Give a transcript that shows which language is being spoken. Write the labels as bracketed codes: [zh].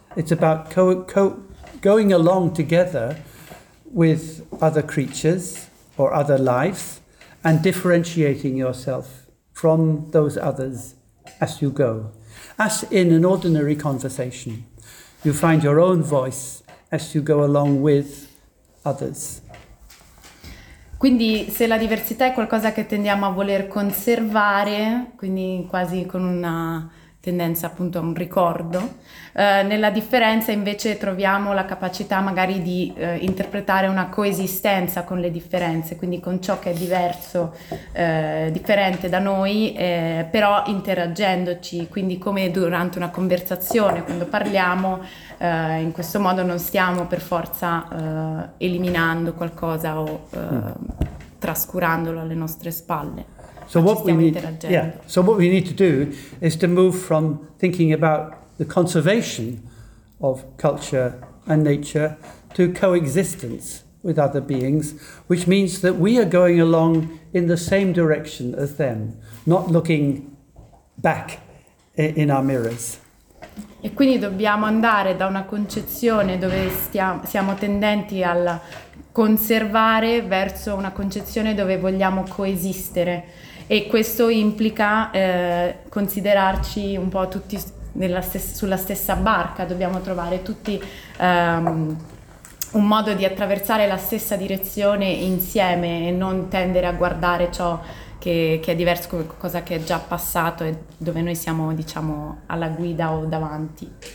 [en] It's about going along together with other creatures or other lives and differentiating yourself from those others as you go. As in an ordinary conversation, you find your own voice as you go along with others. [it] Quindi se la diversità è qualcosa che tendiamo a voler conservare, quindi quasi con una tendenza appunto a un ricordo, nella differenza invece troviamo la capacità magari di interpretare una coesistenza con le differenze, quindi con ciò che è diverso, differente da noi, però interagendoci, quindi come durante una conversazione, quando parliamo, in questo modo non stiamo per forza eliminando qualcosa o trascurandolo alle nostre spalle. [en] So what we need, So what we need to do is to move from thinking about the conservation of culture and nature to coexistence with other beings, which means that we are going along in the same direction as them, not looking back in our mirrors. [it] E quindi dobbiamo andare da una concezione dove siamo tendenti al conservare verso una concezione dove vogliamo coesistere. E questo implica considerarci un po' tutti sulla stessa barca, dobbiamo trovare tutti un modo di attraversare la stessa direzione insieme e non tendere a guardare ciò che è diverso come qualcosa che è già passato e dove noi siamo, diciamo, alla guida o davanti.